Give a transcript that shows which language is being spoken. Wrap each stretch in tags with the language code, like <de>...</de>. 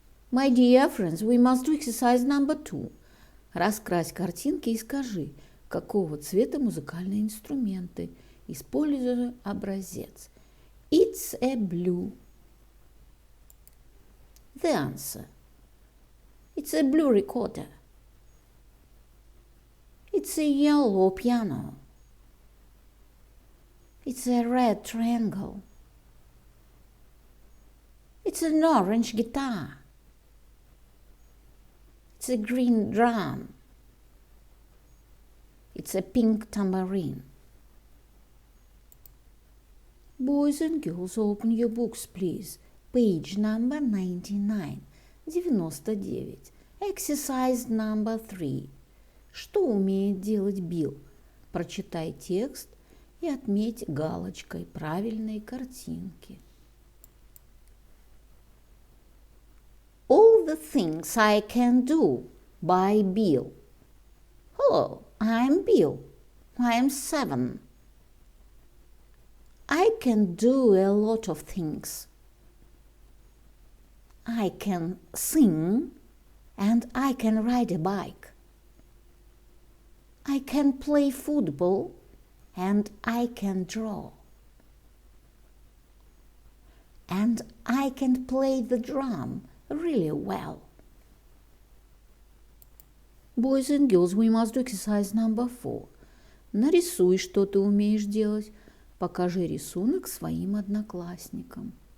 <en>My dear friends, we must do exercise number 2.</en> <ru>Раскрась картинки и скажи, какого цвета музыкальные инструменты, используя образец.</ru> <en>It's a blue. The answer. It's a blue recorder. It's a yellow piano. It's a red triangle. It's an orange guitar. It's a green drum. It's a pink tambourine. Boys and girls, open your books, please. Page number 99. 99.</en> <ru>Exercise number 3. Что умеет делать Билл? Прочитай текст и отметь галочкой правильные картинки.</ru> <en>All the things I can do by Bill. Hello, I'm Bill. I'm 7. I can do a lot of things. I can sing and I can ride a bike. I can play football and I can draw. And I can play the drum really well. Boys and girls, we must do exercise number 4.</en> <ru>Нарисуй, что ты умеешь делать. Покажи рисунок своим одноклассникам.</ru>